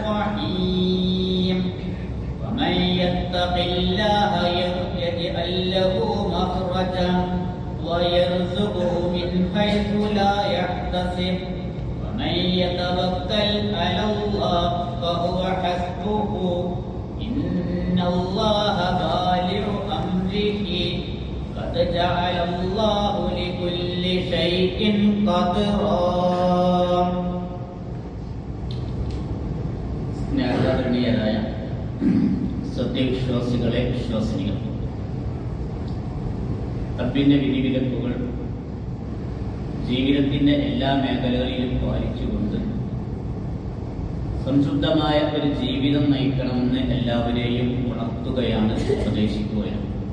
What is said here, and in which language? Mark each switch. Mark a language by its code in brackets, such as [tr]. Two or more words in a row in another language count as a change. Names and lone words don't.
[ar] الرحيم ومن يتق الله يجعل له مخرجا ويرزقه من حيث لا يحتسب ومن يتوكل على الله فهو حسبه إن الله بالغ أمره قد جعل الله لكل شيء قدرا [ml] സ്നേഹധന്യരായ സത്യവിശ്വാസികളെ വിശ്വാസിനികൾ, റബ്ബിന്റെ വിധിവിലക്കുകൾ ജീവിതത്തിന്റെ എല്ലാ മേഖലകളിലും പാലിച്ചുകൊണ്ട് സംശുദ്ധമായ ഒരു ജീവിതം നയിക്കണമെന്ന് എല്ലാവരെയും ഉണർത്തുകയാണ്, ഉപദേശിക്കുകയാണ്.